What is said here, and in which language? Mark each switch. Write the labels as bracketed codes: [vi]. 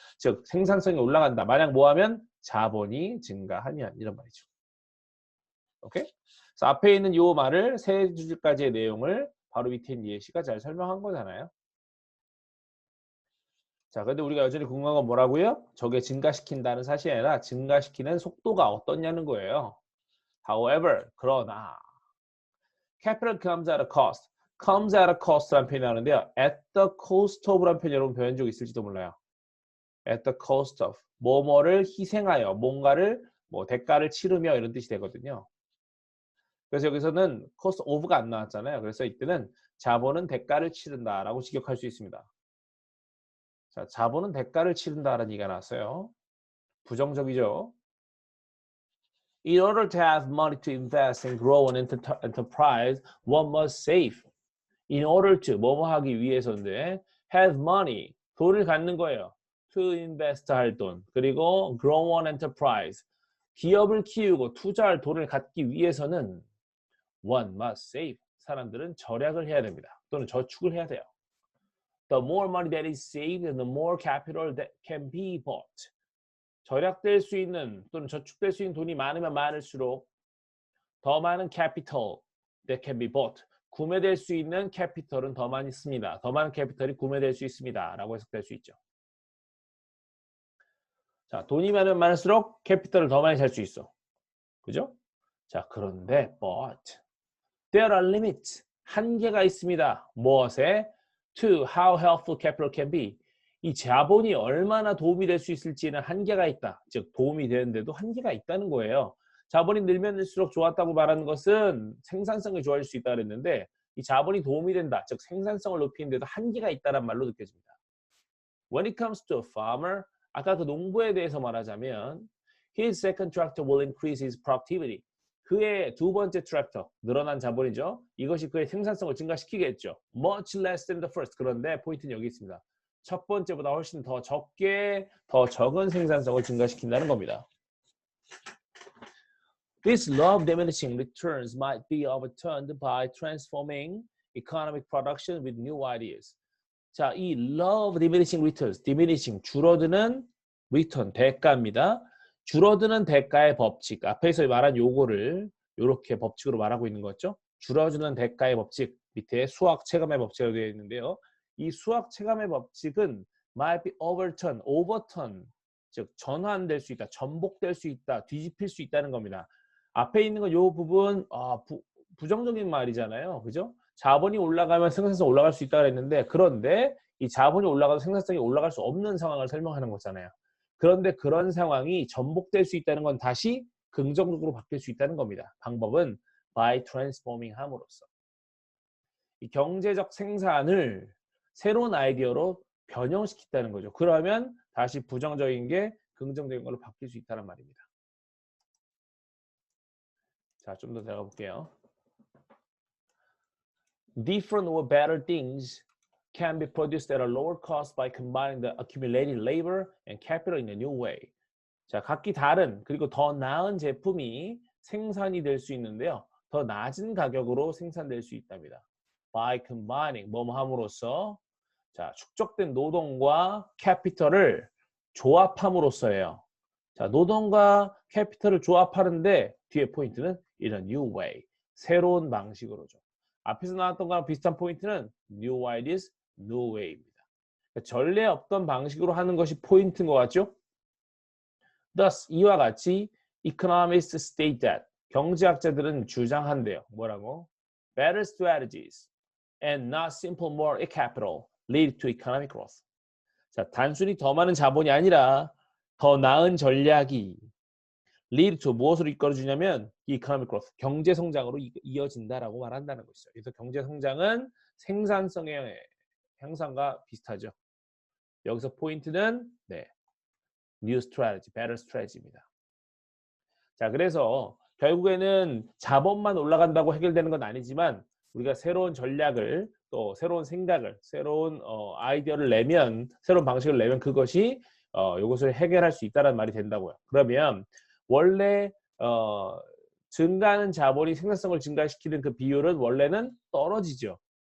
[ko] 즉 생산성이 올라간다. 만약 뭐하면 자본이 증가하면 이런 말이죠. 오케이? 그래서 앞에 있는 이 말을 세 줄까지의 내용을 바로 밑에 있는 예시가 잘 설명한 거잖아요. 자, 근데 우리가 여전히 궁금한 건 뭐라고요? 저게 증가시킨다는 사실이 아니라 증가시키는 속도가 어떻냐는 거예요. [en] However, [ko] 그러나 [en] capital comes at a cost. [ko] comes at a cost라는 표현이 나오는데요. at the cost of라는 표현 여러분 배운 적 있을지도 몰라요. [en] at the cost of. [ko] 뭐뭐를 희생하여, 뭔가를 뭐 대가를 치르며 이런 뜻이 되거든요. 그래서 여기서는 cost of가 안 나왔잖아요. 그래서 이때는 자본은 대가를 치른다라고 직역할 수 있습니다. 자, 자본은 대가를 치른다라는 얘기가 나왔어요. 부정적이죠. [en] In order to have money to invest and grow an enterprise, one must save. [ko] In order to, 뭐뭐 하기 위해서인데, have money, 돈을 갖는 거예요. To invest 할 돈, 그리고 [en] grow an enterprise, [ko] 기업을 키우고 투자할 돈을 갖기 위해서는 [en] one must save, [ko] 사람들은 절약을 해야 됩니다. 또는 저축을 해야 돼요. [en] The more money that is saved, the more capital that can be bought. [ko] 절약될 수 있는 또는 저축될 수 있는 돈이 많으면 많을수록 더 많은 capital that can be bought. 구매될 수 있는 캐피털은 더 많이 씁니다. 더 많은 캐피털이 구매될 수 있습니다. 라고 해석될 수 있죠. 자, 돈이 많으면 많을수록 캐피털을 더 많이 살 수 있어. 그죠? 자, 그런데 [en] but there are limits. [ko] 한계가 있습니다. 무엇에? [en] To how helpful capital can be. [ko] 이 자본이 얼마나 도움이 될 수 있을지는 한계가 있다. 즉 도움이 되는데도 한계가 있다는 거예요. 자본이 늘면 늘수록 좋았다고 말하는 것은 생산성이 좋아질 수 있다 그랬는데 이 자본이 도움이 된다. 즉 생산성을 높이는데도 한계가 있다는 말로 느껴집니다. [en] When it comes to a farmer, [ko] 아까 그 농부에 대해서 말하자면 [en] his second tractor will increase his productivity. [ko] 그의 두 번째 트랙터, 늘어난 자본이죠. 이것이 그의 생산성을 증가시키겠죠. [en] Much less than the first. [ko] 그런데 포인트는 여기 있습니다. 첫 번째보다 훨씬 더 적게, 더 적은 생산성을 증가시킨다는 겁니다. [en] This law of diminishing returns might be overturned by transforming economic production with new ideas. [ko] 자, 이 law of diminishing returns, diminishing, 줄어드는 return, 대가입니다. 줄어드는 대가의 법칙, 앞에서 말한 요거를 이렇게 법칙으로 말하고 있는 거죠. 줄어드는 대가의 법칙, 밑에 수학 체감의 법칙으로 되어 있는데요. 이 수학 체감의 법칙은 might be overturn, 즉 전환될 수 있다, 전복될 수 있다, 뒤집힐 수 있다는 겁니다. 앞에 있는 건 요 부분 부정적인 말이잖아요. 그죠? 자본이 올라가면 생산성 올라갈 수 있다 그랬는데 그런데 이 자본이 올라가도 생산성이 올라갈 수 없는 상황을 설명하는 거잖아요. 그런데 그런 상황이 전복될 수 있다는 건 다시 긍정적으로 바뀔 수 있다는 겁니다. 방법은 by transforming 함으로써. 이 경제적 생산을 새로운 아이디어로 변형시킨다는 거죠. 그러면 다시 부정적인 게 긍정적인 걸로 바뀔 수 있다는 말입니다. 자, 좀 더 들어가 볼게요. [en] Different or better things can be produced at a lower cost by combining the accumulated labor and capital in a new way. [ko] 자, 각기 다른 그리고 더 나은 제품이 생산이 될 수 있는데요. 더 낮은 가격으로 생산될 수 있답니다. [en] By combining, [ko] 뭐뭐 함으로써 자, 축적된 노동과 캐피털을 조합함으로써예요. 자, 노동과 캐피털을 조합하는데 뒤에 포인트는 in a new way, 새로운 방식으로죠. 앞에서 나왔던 거랑 비슷한 포인트는 new ideas, new way입니다. 그러니까 전례 없던 방식으로 하는 것이 포인트인 것 같죠? Thus, 이와 같이 [en] economists state that [ko] 경제학자들은 주장한대요. 뭐라고? [en] Better strategies and not simple more capital lead to economic growth. [ko] 자, 단순히 더 많은 자본이 아니라 더 나은 전략이 lead to 무엇으로 이끌어주냐면 [en] economic growth, [ko] 경제 성장으로 이어진다라고 말한다는 것이죠. 그래서 경제 성장은 생산성의 향상과 비슷하죠. 여기서 포인트는 new strategy, better strategy입니다. 자, 그래서 결국에는 자본만 올라간다고 해결되는 건 아니지만 우리가 새로운 전략을 또 새로운 생각을 새로운 아이디어를 내면 새로운 방식을 내면 그것이 이것을 해결할 수 있다는 말이 된다고요. 그러면 원래 증가하는 자본이 생산성을 증가시키는 그 비율은 원래는 떨어지죠.